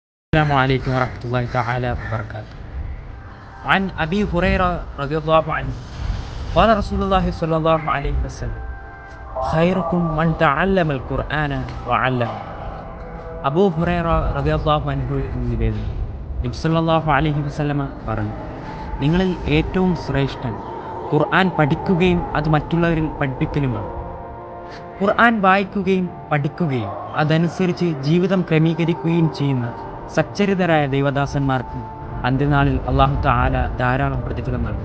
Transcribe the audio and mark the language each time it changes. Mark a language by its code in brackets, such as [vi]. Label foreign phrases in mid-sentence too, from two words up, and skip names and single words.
[ar] السلام عليكم ورحمة الله تعالى وبركاته. عن أبي هريرة رضي الله عنه قال رسول الله صلى الله عليه وسلم خيركم من تعلم القرآن وعلمه. [ml] അബൂ ഹുറൈറ [ar] رضي الله عنه [ml] നിവേദനം. നബി [ar] صلى الله عليه وسلم [ml] പറഞ്ഞു, നിങ്ങളിൽ ഏറ്റവും ശ്രേഷ്ഠൻ ഖുർആൻ പഠിക്കുകയും അത് മറ്റുള്ളവരിൽ പഠിപ്പിക്കലുമാണ്. ഖുർആൻ വായിക്കുകയും പഠിക്കുകയും അതനുസരിച്ച് ജീവിതം ക്രമീകരിക്കുകയും ചെയ്യുന്ന സച്ചരിതരായ ദൈവദാസന്മാർക്ക് അന്ത്യനാളിൽ [ar] الله تعالى [ml] ധാരാളം പ്രതിഫലം നൽകും.